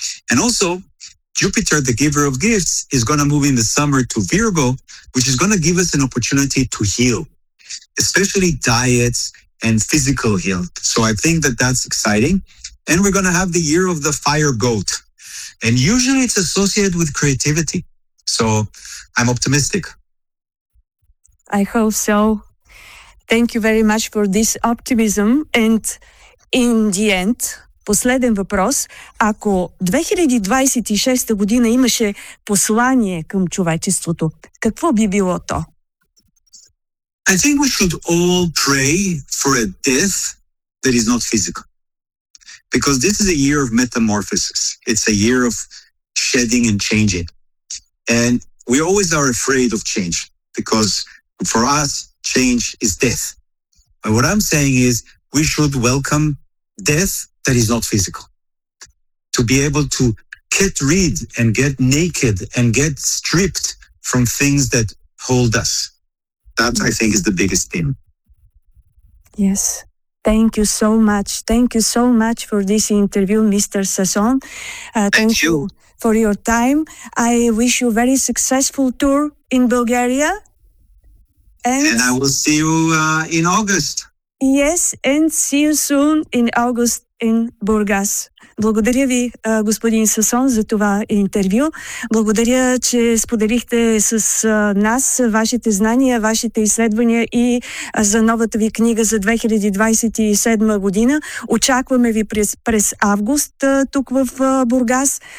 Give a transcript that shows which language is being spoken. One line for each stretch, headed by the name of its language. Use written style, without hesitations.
English: And also, Jupiter, the giver of gifts, is going to move in the summer to Virgo, which is going to give us an opportunity to heal, especially diets and physical health. So I think that that's exciting. And we're going to have the year of the fire goat. And usually it's associated with creativity. So I'm optimistic. I hope so. Thank you very much for this optimism. And in the end,
Bulgarian: последен въпрос, ако 2026 година имаше послание към човечеството, какво би било то?
English: I think we should all pray for a death that is not physical. Because this is a year of metamorphosis. It's a year of shedding and changing. And we always are afraid of change because for us, change is death. But what I'm saying is we should welcome death that is not physical. To be able to get rid and get naked and get stripped from things that hold us. That, I think, is the biggest theme. Yes. Thank you so much. Thank you so much for this interview, Mr. Sasson. Thank you for your time. I wish you a very successful tour in Bulgaria. And I will see you in August. Yes, and see you soon in August in Burgas.
Bulgarian: Благодаря ви, господин Сасон, за това интервю. Благодаря, че споделихте с нас вашите знания, вашите изследвания и за новата ви книга за 2027 година. Очакваме ви през август тук в Бургас.